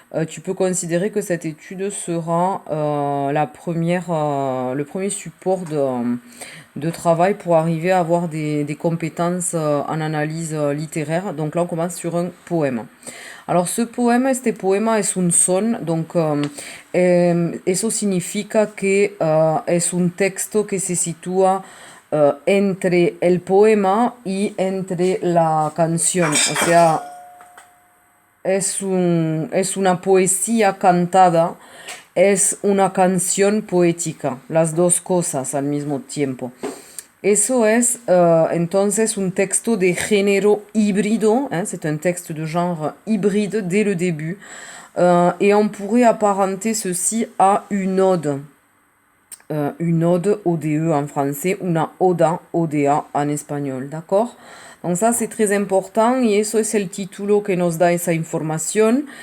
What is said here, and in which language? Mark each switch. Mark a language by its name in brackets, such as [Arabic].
[French] Tu peux considérer que cette étude sera le premier support de travail pour arriver à avoir des compétences en analyse littéraire. Donc là, on commence sur un poème. Alors, ce poème, [Spanish] este poema es un son, donc eso significa que es un texto que se sitúa entre el poema y entre la canción. O sea, es una poesía cantada, es una canción poética, las dos cosas al mismo tiempo. Eso es entonces un texto de género híbrido, [French] hein, c'est un texte de genre hybride dès le début, et on pourrait apparenter ceci à une ode, ODE en français, [Spanish] una oda, [French] ODA en espagnol, d'accord? Donc ça c'est très important [Spanish] y eso es el título que nos da esa información.